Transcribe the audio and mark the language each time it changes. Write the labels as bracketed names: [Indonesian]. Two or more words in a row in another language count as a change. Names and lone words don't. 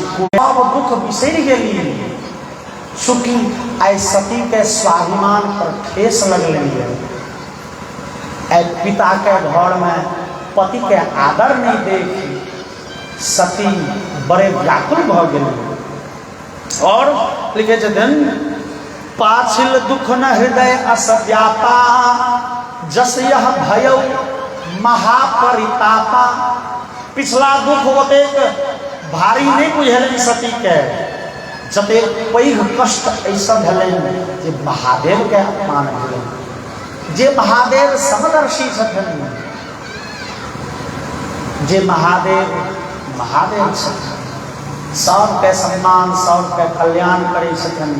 [Maithili] सब दुख बिसरि गेलिए, चूँकि आइ सती के स्वाभिमान पर ठेस लगलिए। आइ पिता के घर में पति के आदर नहीं देखी सती बड़े व्याकुल भ गेली। और लिखे छथिन, [Awadhi] पाछिल दुख न हृदय अस व्यापा, जस यह भयौ महापरितापा। [Maithili] पिछला दुख ओतेक भारी नहीं बुझेलनि सती के, जतेक पैघ कष्ट ऐसा भेलनि जे महादेव के अपमान भेलनि। जे महादेव समदर्शी छथिन, जे महादेव छथिन, सबके सम्मान, सबके कल्याण करे छथिन।